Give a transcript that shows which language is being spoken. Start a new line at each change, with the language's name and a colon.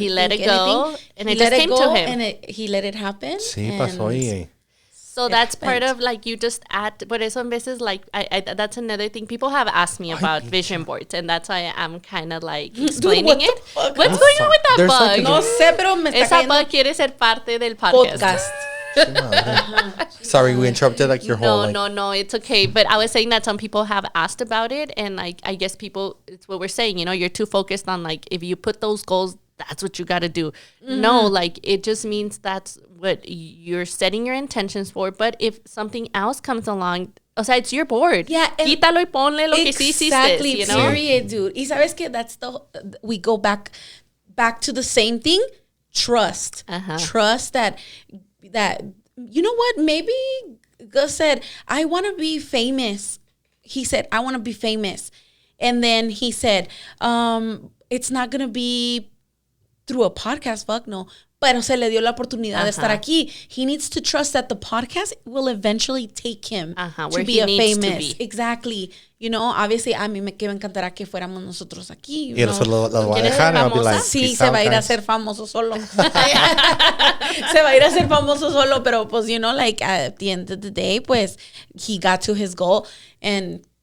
English: He let it go, anything. and it just came to him. And he let it happen.
Spanish: Sí, pasó.
English: So that's part of, like, you just add,
Spanish: por eso en veces,
English: like, I that's another thing. People have asked me about vision boards, and that's why I'm kind of, like, explaining it. What's going on with that bug?
Spanish: No sé, pero me está Esa bug quiere ser parte del podcast.
English: Sorry, we interrupted, like, your whole... No, it's okay. But I was saying that some people have asked about it, and, like, I guess people, it's what we're saying, you know, you're too focused on, like, if you put those goals, that's what you got to do. No, like, it just means that's what you're setting your intentions for. But if something else comes along,
Spanish: o sea,
English: it's your board. Yeah.
Spanish: Quítalo y ponle lo que sí hiciste.
English: Exactly, you know? period, dude.
Spanish: Y sabes que
English: that's we go back to the same thing. Trust. Trust that, you know what? Maybe Gus said, I want to be famous. He said, I want to be famous. And then he said, it's not going to be through a podcast, fuck no.
Spanish: Pero se le dio la oportunidad de estar aquí.
English: He needs to trust that the podcast will eventually take him to be a famous. Exactly. You know, obviously,
Spanish: a mí me encantará que fuéramos nosotros aquí. Y eso lo voy a dejar.
English: And I'll be like,
Spanish: sí, se va a ir a ser famoso solo. Se va a ir a ser famoso solo, pero pues,
English: you know, like, at the end of the day, pues, he got to his goal. And